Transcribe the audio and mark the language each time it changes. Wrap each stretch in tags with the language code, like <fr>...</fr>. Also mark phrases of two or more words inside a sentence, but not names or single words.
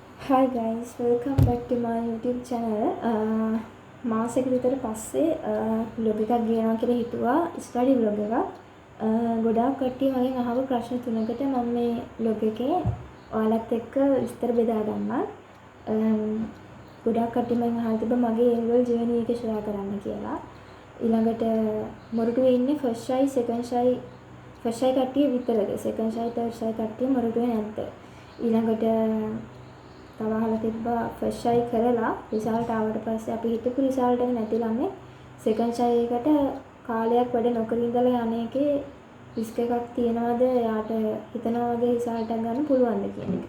<en>Hi guys, welcome back to my YouTube channel.</en> <si>මාසෙක විතර පස්සේ vlog එකක් ගේනවා කියලා හිතුවා</si> <en>study vlog</en> <si>එකක්. ගොඩාක් කට්ටිය මගෙන් අහපු ප්‍රශ්න තුනකට මම මේ vlog එකේ ඔයාලත් එක්ක විස්තර බෙදා ගන්නම්. ගොඩාක් කට්ටිය මගෙන් අහලා තිබ්බා මගේ</si> <en>A-level journey</en> <si>එක share කරන්න කියලා. ඊළඟට මොරටුවේ ඉන්නේ</si> <en>first shy second shy</en> <si>කට්ටිය විතරද?</si> <en>second shy third shy</en> <si>කට්ටිය මොරටුවේ නැද්ද? ඊළඟට තව අහලා තිබ්බා</si> <en>first shy</en> <si>කරලා රිසල්ට් ආවට පස්සේ අපි හිතපු රිසල්ට් එක නැතිලම</si> <en>second shy</en> <si>එකට කාලයක් වැඩ නොකර ඉඳලා යන්නේකේ රිස්ක් එකක් තියනවාද යාට හිතනවා වගේ රිසල්ට් එකක් ගන්න පුළුවන්ද කියන එක.</si>